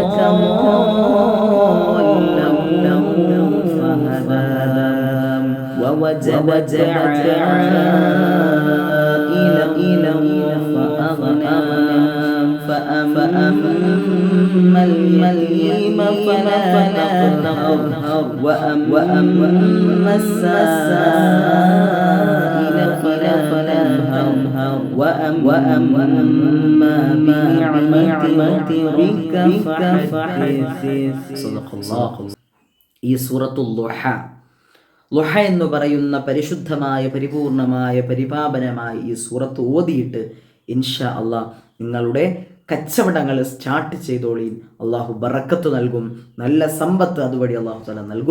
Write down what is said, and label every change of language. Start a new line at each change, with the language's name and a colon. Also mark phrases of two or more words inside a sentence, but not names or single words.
Arabic: ضالا فهدى ووجدك عائلا فأغنى فأما اليتيم فلا تقهر وأما السائل فلا تنهر وأما بنعمة ربك فحدث. صدق الله.
Malayalam: ഈ സൂറത്തുൽ ളുഹ എന്ന് പറയുന്ന പരിശുദ്ധമായ, പരിപൂർണമായ, പരിപാവനമായ ഈ സൂറത്ത് ഓതിയിട്ട്
Arabic: إن شاء الله
Malayalam: നിങ്ങളുടെ കച്ചവടങ്ങൾ സ്റ്റാർട്ട് ചെയ്തോളീൻ. അള്ളാഹു ബറക്കത്ത് നൽകും, നല്ല സമ്പത്ത് അതുവഴി
Arabic: الله تعالى
Malayalam: നൽകും.